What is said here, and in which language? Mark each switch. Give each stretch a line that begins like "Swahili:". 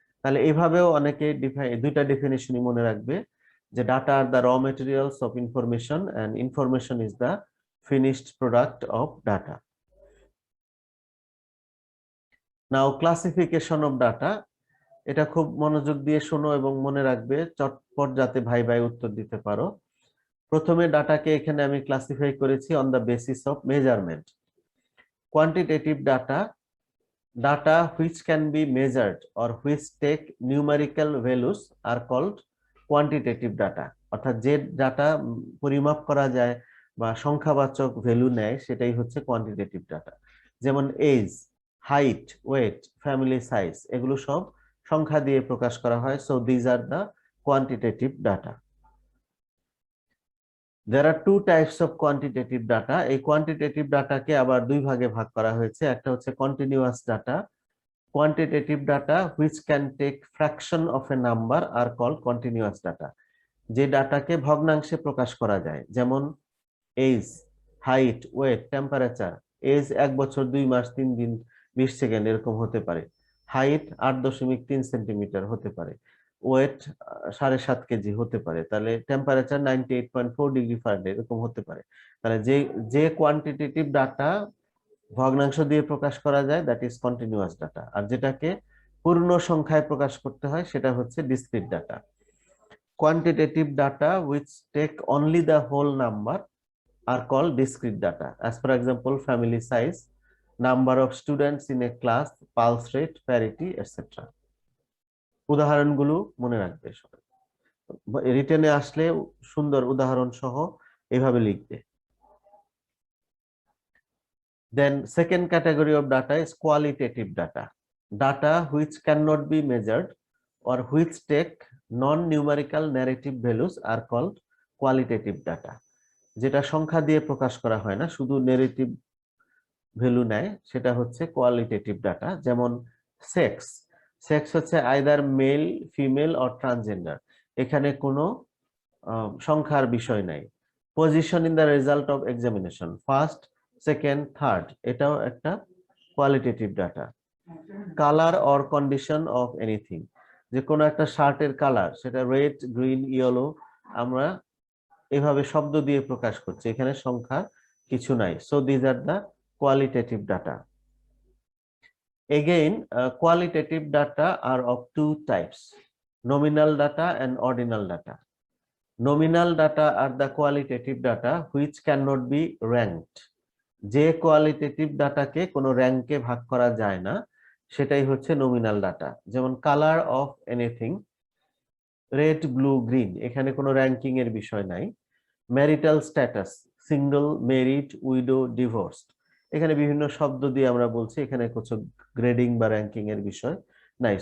Bangla: তাহলে এইভাবেও অনেকে দুইটা ডেফিনেশনই মনে রাখবে, যে
English: Data আর the raw materials of information and information is the finished product of data. Now classification of data,
Bangla: এটা খুব মনোযোগ দিয়ে শোনো এবং মনে রাখবে, চটপট যাতে ভাই ভাই উত্তর দিতে পারো। প্রথমে ডাটাকে এখানে আমি ক্লাসিফাই করেছি
English: On the basis of measurement. Quantitative data, data which can be measured or which take numerical values are called quantitative data.
Bangla: অর্থাৎ যে ডাটা পরিমাপ করা যায় বা সংখ্যাবাচক ভ্যালু নেয় সেটাই হচ্ছে কোয়ান্টিটেটিভ ডাটা। যেমন age, height, wait, family size এগুলো সব সংখ্যা দিয়ে প্রকাশ করা হয়।
English: So these are the quantitative data. There are two types of quantitative data.
Bangla: এই কোয়ান্টিটেটিভ ডাটাকে আবার দুই ভাগে ভাগ করা হয়েছে। একটা হচ্ছে continuous data.
English: Quantitative data which can take fraction of a number are called continuous data.
Bangla: যে ডাটাকে ভগ্নাংশে প্রকাশ করা যায়, যেমন age, height, wait, temperature. Age 1 বছর 2 মাস 3 দিন 20 সেকেন্ড এরকম হতে পারে। হাইট 8.3 সেন্টিমিটার হতে পারে। ওয়েট 7.5 কেজি হতে পারে। তাহলে টেম্পারেচার 98.4 ডিগ্রি ফারেনহাইট এরকম হতে পারে। তাহলে যে কোয়ান্টিটেটিভ ডাটা ভগ্নাংশ দিয়ে প্রকাশ করা যায়
English: that is continuous data,
Bangla: আর যেটাকে পূর্ণ সংখ্যায় প্রকাশ করতে হয় সেটা হচ্ছে discrete data.
English: Quantitative data which take only the whole number are called discrete data. As for example, family size, number of students in a class, pulse rate, parity, etc.
Bangla: উদাহরণগুলো মনে রাখবে সবাই, রিটেনে আসলে সুন্দর উদাহরণ সহ এভাবে লিখবে।
English: Then second category of data is qualitative data. Data which cannot be measured or which take non-numerical narrative values are called qualitative data.
Bangla: যেটা সংখ্যা দিয়ে প্রকাশ করা হয় না, শুধু narrative ভ্যালু নেয়, সেটা হচ্ছে কোয়ালিটেটিভ ডাটা। যেমন সেক্স, সেক্স হচ্ছে
English: either male, female or transgender,
Bangla: এখানে কোনো সংখ্যার বিষয় নাই।
English: position in the result of examination, first, second, third,
Bangla: এটাও একটা qualitative data.
English: colour or condition of anything,
Bangla: যে কোনো একটা শার্টের কালার, সেটা রেড, গ্রিন, ইয়েলো, আমরা এভাবে শব্দ দিয়ে প্রকাশ করছি, এখানে সংখ্যা কিছু নাই।
English: So these are the qualitative data. Again, qualitative data are of two types: nominal data and ordinal data. Nominal data are the qualitative data which cannot be ranked.
Bangla: যে কোয়ালিটেটিভ ডাটাকে কোনো র্যাঙ্কে ভাগ করা যায় না, সেটাই হচ্ছে নমিনাল ডাটা। যেমন colour of anything, red, blue, green, এখানে কোনো র্যাঙ্কিং এর বিষয় নাই। Marital status, single, married, widow, divorced, এখানে বিভিন্ন শব্দ দিয়ে আমরা বলছি, এখানে কিছু গ্রেডিং বা র্যাঙ্কিং এর বিষয় নাই।